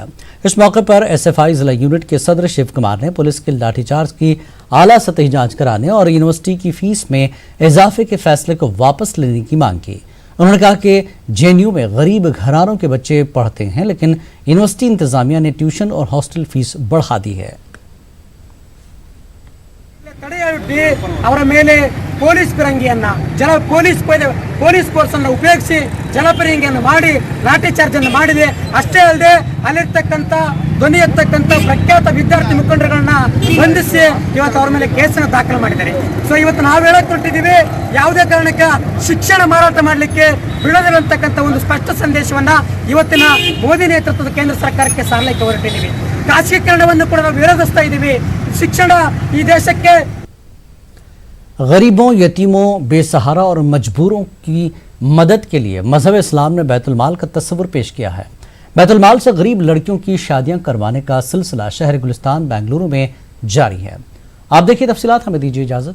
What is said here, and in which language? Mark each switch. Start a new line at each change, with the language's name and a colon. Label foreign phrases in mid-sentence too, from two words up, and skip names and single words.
Urdu: اس موقع پر ایس ایف آئی ضلع یونٹ کے صدر شیو کمار نے پولیس کے لاٹھی چارج کی اعلیٰ سطحی جانچ کرانے اور یونیورسٹی کی فیس میں اضافے کے فیصلے کو واپس لینے کی مانگ کی. انہوں نے کہا کہ جے این یو میں غریب گھرانوں کے بچے پڑھتے ہیں، لیکن یونیورسٹی انتظامیہ نے ٹیوشن اور ہاسٹل فیس بڑھا دی ہے.
Kannada: ತಡೆಯೊಡ್ಡಿ ಅವರ ಮೇಲೆ ಪೊಲೀಸ್ ಫಿರಂಗಿಯನ್ನ
English: police force
Kannada: ಅನ್ನು ಉಪಯೋಗಿಸಿ ಜಲಪರಿಂಗಿಯನ್ನು ಮಾಡಿ ಲಾಠಿ ಚಾರ್ಜ್ ಅನ್ನು ಮಾಡಿದೆ। ಅಷ್ಟೇ ಅಲ್ಲದೆ ಅಲ್ಲಿರ್ತಕ್ಕಂಥ ಧ್ವನಿ ಎತ್ತಕ್ಕಂಥ ಪ್ರಖ್ಯಾತ ವಿದ್ಯಾರ್ಥಿ ಮುಖಂಡರುಗಳನ್ನ ಬಂಧಿಸಿ ಇವತ್ತು ಅವರ ಮೇಲೆ ಕೇಸನ್ನು ದಾಖಲು ಮಾಡಿದ್ದಾರೆ। ಸೊ ಇವತ್ತು ನಾವು ಹೇಳಕ್ ಹೊರಟಿದ್ದೀವಿ, ಯಾವುದೇ ಕಾರಣಕ್ಕೆ ಶಿಕ್ಷಣ ಮಾರಾಟ ಮಾಡಲಿಕ್ಕೆ ಬಿಡೋದಿಲ್ಲ ಅಂತಕ್ಕಂಥ ಒಂದು ಸ್ಪಷ್ಟ ಸಂದೇಶವನ್ನ ಇವತ್ತಿನ ಮೋದಿ ನೇತೃತ್ವದ ಕೇಂದ್ರ ಸರ್ಕಾರಕ್ಕೆ ಸಾರಲಿಕ್ಕೆ ಹೊರಟಿದ್ದೀವಿ। ಖಾಸಗೀಕರಣವನ್ನು ಕೂಡ ನಾವು ವಿರೋಧಿಸ್ತಾ ಇದ್ದೀವಿ। ಶಿಕ್ಷಣ ಈ ದೇಶಕ್ಕೆ
Urdu: غریبوں، یتیموں، بے سہارا اور مجبوروں کی مدد کے لیے مذہب اسلام نے بیت المال کا تصور پیش کیا ہے. بیت المال سے غریب لڑکیوں کی شادیاں کروانے کا سلسلہ شہر گلستان بنگلورو میں جاری ہے. آپ دیکھیے تفصیلات، ہمیں دیجیے اجازت.